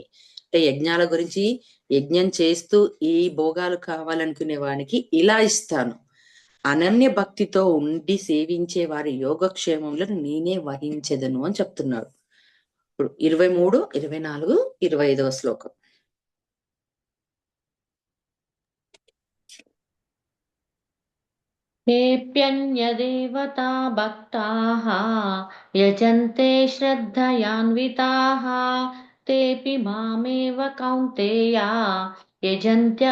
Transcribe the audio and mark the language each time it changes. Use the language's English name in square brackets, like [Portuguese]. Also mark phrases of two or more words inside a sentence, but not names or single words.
[Telugu] అంటే యజ్ఞాల గురించి, యజ్ఞం చేస్తూ ఈ భోగాలు కావాలనుకునే వానికి ఇలా ఇస్తాను, అనన్య భక్తితో ఉండి సేవించే వారి యోగక్షేమములను నేనే వహించెదను అని చెప్తున్నాడు. ఇప్పుడు 23, 24, 25వ శ్లోకం. [Sanskrit] तेऽप्यन्यदेवता भक्ताः यजन्ते श्रद्धयान्विताः तेऽपि मामेव कौन्तेया यजन्त्य